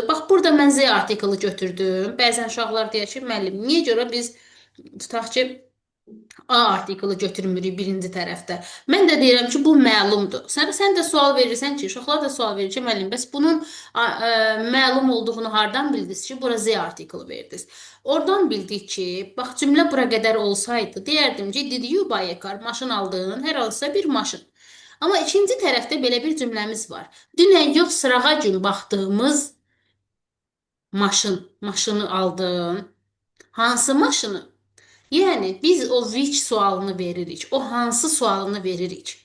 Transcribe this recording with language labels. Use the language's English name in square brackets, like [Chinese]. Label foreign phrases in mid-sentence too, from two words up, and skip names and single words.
[Azerbaijani] Bax, burada mən Z artiklı götürdüm. Bəzən uşaqlar deyir ki, müəllim, niyə görə biz tutaq ki, A artiklı götürmürük birinci tərəfdə. Mən də deyirəm ki, bu məlumdur. Sən də sual verirsən ki, uşaqlar da sual verir ki, müəllim, bəs bunun məlum olduğunu hardan bildiniz ki, bura Z artiklı verdiniz? Oradan bildik ki, bax cümlə bura qədər olsaydı, deyərdim ki, [English] did you buy a car? [Azerbaijani] Maşın aldın, hər hansısa bir maşın. Amma ikinci tərəfdə belə bir cümləmiz var. Dünən yox, sırağa gün baxdığımız maşını aldın. Hansı maşını? Yəni biz o which sualını veririk. O hansı sualını veririk.